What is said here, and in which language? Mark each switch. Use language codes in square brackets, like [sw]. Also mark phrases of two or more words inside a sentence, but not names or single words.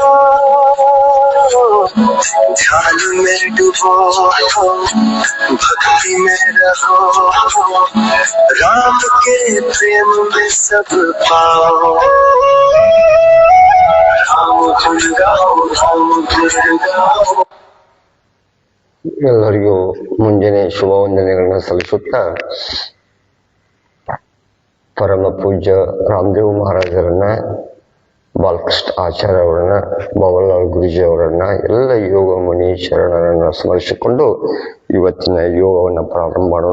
[hi] ध्यान में डूबो, भक्ति में रहो, राम के प्रेम में सब पाओ। राम गुण गाओ। [kn] ಎಲ್ಲರಿಗೂ ಮುಂಜಾನೆ ಶುಭ ವಂದನೆಗಳನ್ನ ಸಲ್ಲಿಸುತ್ತಾ ಪರಮ ಪೂಜ್ಯ ರಾಮದೇವ್ ಮಹಾರಾಜರನ್ನ, ಬಾಲಕೃಷ್ಣ ಆಚಾರ್ಯ ಅವರನ್ನ, ಬಾಬಾಲಾಲ್ ಗುರೂಜಿ ಅವರನ್ನ, ಎಲ್ಲ ಯೋಗ ಮುನಿ ಶರಣರನ್ನ ಸ್ಮರಿಸಿಕೊಂಡು ಇವತ್ತಿನ ಯೋಗವನ್ನು ಪ್ರಾರಂಭ ಮಾಡೋಣ.